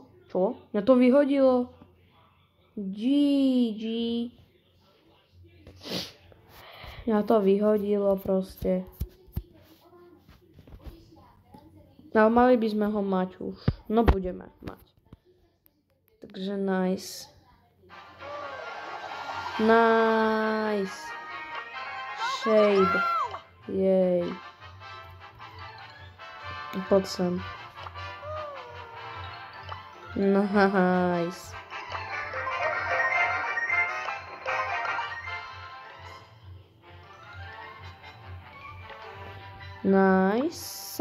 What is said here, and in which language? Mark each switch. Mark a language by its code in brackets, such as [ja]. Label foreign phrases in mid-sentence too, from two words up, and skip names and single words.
[sk] Čo? Mňa to vyhodilo. GG. Mňa to vyhodilo proste. No mali by sme ho mať už. No budeme mať. Takže nice. Nice. Shade. Jej. Poď sem. Nice. Nice.